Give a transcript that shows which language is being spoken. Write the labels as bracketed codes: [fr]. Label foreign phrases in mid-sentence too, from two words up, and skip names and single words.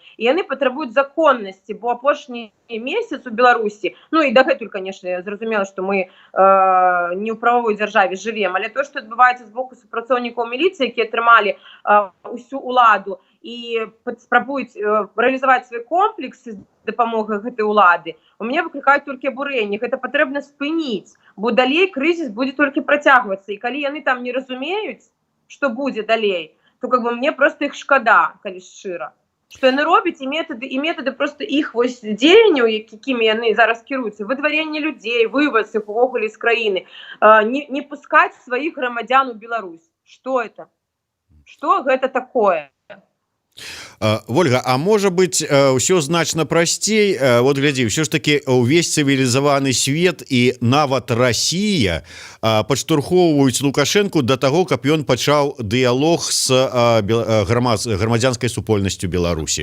[be] І яны патрабуюць законнасці, бо апошні месяц у Беларусі, ну і дагэтуль, конечно, зразумела, што мы не ў правовой дзяржаве жывем, але то, што адбываецца з боку супрацоўнікаў міліцыі, якія атрымалі ўсю ўладу і спрабуюць рэалізаваць свой комплекс з дапамогай гэтай улады, у мяне выклікаюць толькі абурэнне. Гэта патрэбна спыніць, бо далей крызіс будзе толькі працягвацца. І калі яны там не разумеюць, што будзе далей, [ru] то как бы [be] мне просто іх шкада, калі шчыра. Што яны робяць, і метады просто іх вось дзеянняў, якімі яны зараз кіруюцца, выдварэнне людзей, вываз іх увогуле з краіны, не пускаць сваіх грамадзян у Беларусь. [ru] Что это? Что это такое? [be] Вольга, а можа быть ўсё значна прасцей? Вот глядзі, ўсё ж таки увесь цывілізаваны свет і нават Расія падштурхоўваюць Лукашэнку да таго, каб ён пачаў дыялог з грамадзянскай супольнасцю Беларусі.